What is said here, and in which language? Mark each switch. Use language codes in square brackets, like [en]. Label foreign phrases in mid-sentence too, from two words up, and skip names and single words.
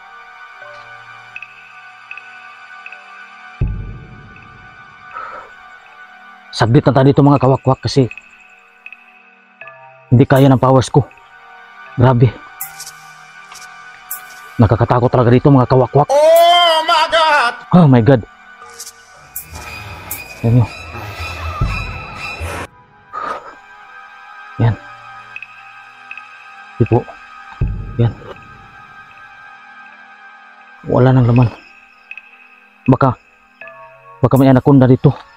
[tl] Saglit na tayo dito mga kawakwak kasi hindi kaya ng powers ko. Grabe. Nakakatakot talaga dito mga kawakwak. [en] Oh my God! Oh my God. [tl] Yan yun. Yan. Di po. Yan. Wala nang laman. Baka may anaconda dito.